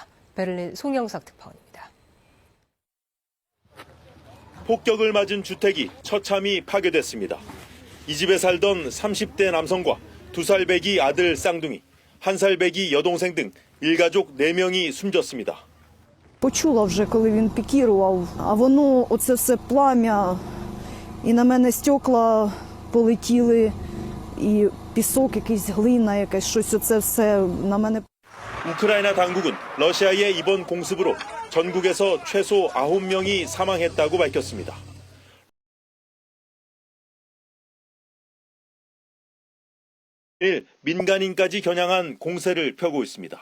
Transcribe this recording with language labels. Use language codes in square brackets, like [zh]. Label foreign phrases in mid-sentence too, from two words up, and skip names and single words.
[ko] 베를린 송영석 특파원입니다. 폭격을 맞은 주택이 처참히 파괴됐습니다. 이 집에 살던 30대 남성과 2살 배기 아들 쌍둥이, 1살 배기 여동생 등 일가족 4명이 숨졌습니다. [uk] Почула вже, коли він пікірував, а воно, оце все пламя, і на мене стекла полетіли, і пісок, якийсь глина, якась щось, оце все на мене. [ko] 우크라이나 당국은 러시아의 이번 공습으로 전국에서 최소 9명이 사망했다고 밝혔습니다. 민간인까지 겨냥한 공세를 펴고 있습니다.